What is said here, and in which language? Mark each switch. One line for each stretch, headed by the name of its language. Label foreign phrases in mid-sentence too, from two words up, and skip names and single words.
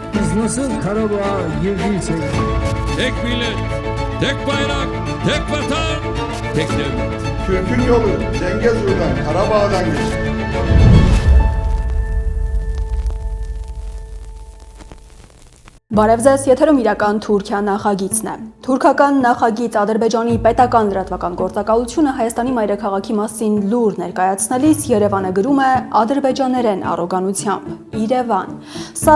Turkish: Siz nasıl Karabağ'a girdiysek... Tek millet, tek bayrak, tek vatan, tek devlet. Türk'ün yolu Zengezur'dan, Karabağ'dan geçer.
Armenian: Բարև ձեզ, եթերում իրական Թուրքիա նախագիծն է։ Թուրքական նախագիծ Ադրբեջանի պետական լրատվական գործակալությունը Հայաստանի մայրաքաղաքի մասին լուր ներկայացնելիս Երևանը գրում է ադրբեջաներեն առոգանությամբ։ Երևան։ Սա